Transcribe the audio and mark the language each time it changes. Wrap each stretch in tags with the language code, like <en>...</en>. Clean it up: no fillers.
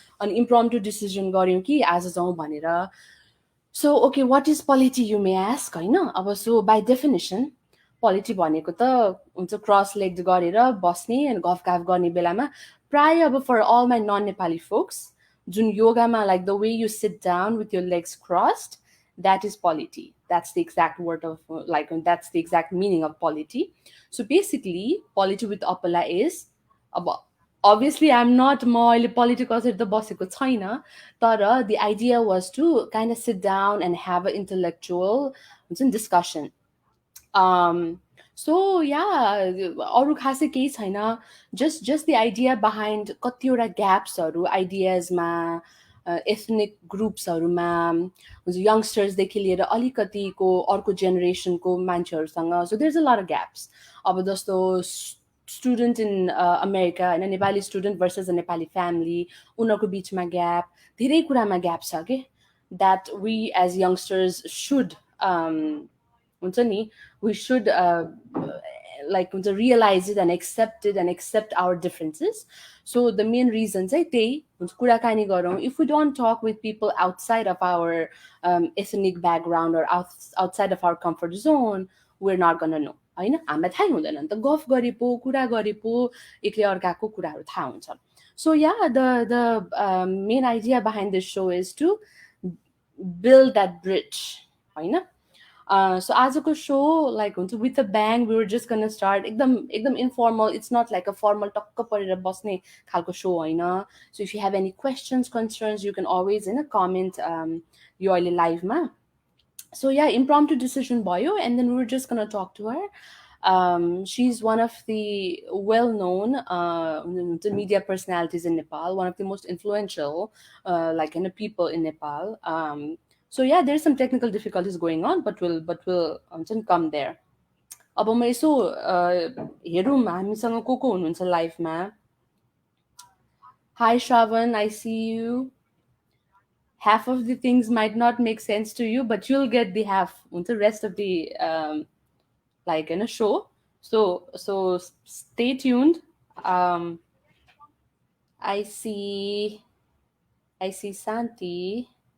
<ne>अनि इम्प्रम्प्टु डिसिजन गऱ्यौँ कि आज जाउँ भनेर.</ne> <en>so okay, what is polity you may ask</en> <ne>होइन. अब सो बाई डेफिनेसन पोलिटी भनेको त हुन्छ क्रस लेग गरेर बस्ने अनि गफ गर्ने बेलामा प्राय अब for all my non Nepali focus जुन योगामा</ne> <en>Like the way you sit down with your legs crossed, that is polity. That's the exact word of that's the exact meaning of polity. So basically polity with Opala is अब obviously I'm not</en> <ne>म अहिले political त बसेको छैन.</ne> <en>तर the idea was to kind of sit down and have an intellectual हुन्छ नि discussion.</en> <ne>So या अरू खासै केही छैन. जस्ट द आइडिया बिहाइन्ड कतिवटा ग्याप्सहरू आइडियाजमा एथनिक ग्रुप्सहरूमा हुन्छ यङ्स्टर्सदेखि लिएर अलिकतिको अर्को जेनेरेसनको मान्छेहरूसँग.</ne> <en>So there is a lot of gaps. अब जस्तो student in America होइन, Nepali student versus a Nepali family,</en> <ne>उनीहरूको बिचमा ग्याप, धेरै कुरामा ग्याप छ कि</ne> <en>That we as youngsters should हुन्छ नि we should like realize it and accept our differences. So the main reason चाहिँ</en> <ne>त्यही कुराकानी गरौँ.</ne> <en>If we don't talk with people outside of our ethnic background or outside of our comfort zone, we're not gonna know होइन.</en> <ne>हामीलाई थाहै हुँदैन नि त. गफ गरे पो कुरा गरे पो एकले अर्काको कुराहरू थाहा हुन्छ.</ne> <en>So yeah, the main idea behind this show is to build that bridge होइन. So आजको show like with a bang, we were just gonna start एकदम informal. It's not like a formal</en> <ne>टक्क परेर बस्ने खालको</ne> <en>show होइन. So if you have any questions, concerns, you can always comment यो अहिले live मा. So yeah, impromptu decision भयो and then we were just gonna talk to her. She's one of the well-known media personalities in Nepal, one of the most influential people in Nepal. So yeah, there's some technical difficulties going on, but we'll come there.</en> <ne>अब म यसो हेरौँ हामीसँग को हुनुहुन्छ लाइफमा.</ne> <en>Hi Shravan, I see you. Half of the things might not make sense to you, but you'll get the half, the rest of the show. So stay tuned. I see Santi.</en>